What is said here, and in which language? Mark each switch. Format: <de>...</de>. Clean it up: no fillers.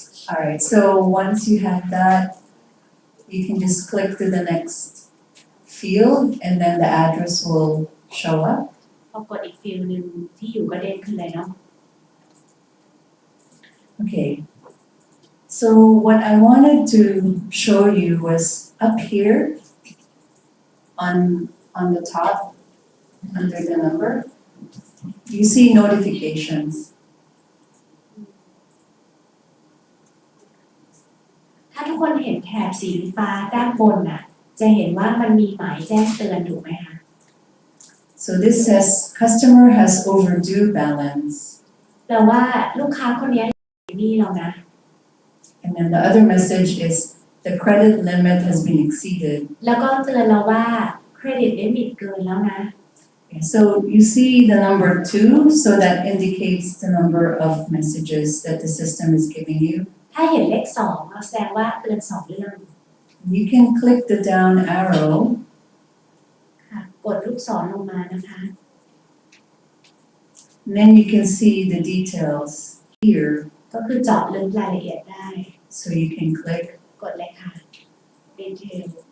<en>All right, so once you have that, you can just click to the next field and then the address will show up.</en> <th>พอกดอีกฟิลหนึ่งที่อยู่ก็เด้งขึ้นเลยเนาะ Okay.</th> <en>So what I wanted to show you was up here on the top under the number. You see notifications.</en> <th>ถ้าทุก กคนเห็นแถบสีฟ้าด้านบนน่ะจะเห็นว่ามันมีหมายแจ้งเตือนถูกไหมคะ</th> <en>So this says customer has overdue balance.</en> <th>แปลว่าลูกค้าคนนี้อยู่หนี้เรานะ</th> <en>And then the other message is the credit limit has been exceeded.</en> <th>แล้วก็เตือนเราว่าเครดิตลิมิตเกินแล้วนะ</th> <en>So you see the number 2, so that indicates the number of messages that the system is giving you.</en> <th>ถ้าเห็นเลข2เราแสดงว่าเตือน2เรื่อง</th> <en>You can click the down arrow</en> <th>ค่ะกดลูกศรลงมานะคะ</th> <en>and then you can see the details here.</en> <th>ก็คือเจาะลึกรายละเอียดได้</th> <en>So you can click</en> <th>กดเลยค่ะ Detail</th>